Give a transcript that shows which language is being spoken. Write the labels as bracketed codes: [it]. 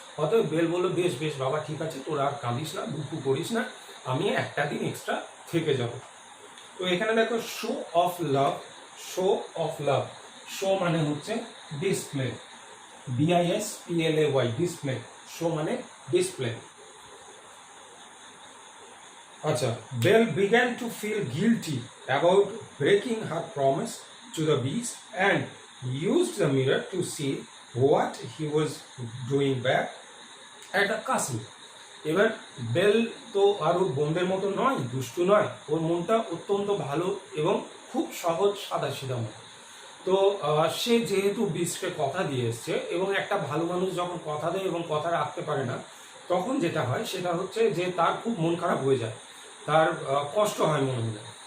[bn] অতএব বেল বললো বেশ বেশ বাবা ঠিক আছে, তোরা আর কাঁদিস না, দুঃখ করিস না, আমি একটা দিন এক্সট্রা থেকে যাব। তো এখানে দেখো show of love, show of love, show মানে হচ্ছে ডিসপ্লে, DISPLAY, ডিসপ্লে, শো মানে ডিসপ্লে। [en] আচ্ছা, Belle began to feel guilty about breaking her promise to the beast and used the mirror to see what he was doing back at the castle. [bn] এবার bell তো আর ওর বোনদের মতো নয়, দুষ্টু নয়, ওর মনটা অত্যন্ত ভালো এবং খুব সহজ সাদাসিধা মন। তো সে যেহেতু বিস্টকে কথা দিয়ে এসছে, এবং একটা ভালো মানুষ যখন কথা দেয় এবং কথা রাখতে পারে না, তখন যেটা হয় সেটা হচ্ছে যে তার খুব মন খারাপ হয়ে যায়, তার কষ্ট হয় মনে মনে।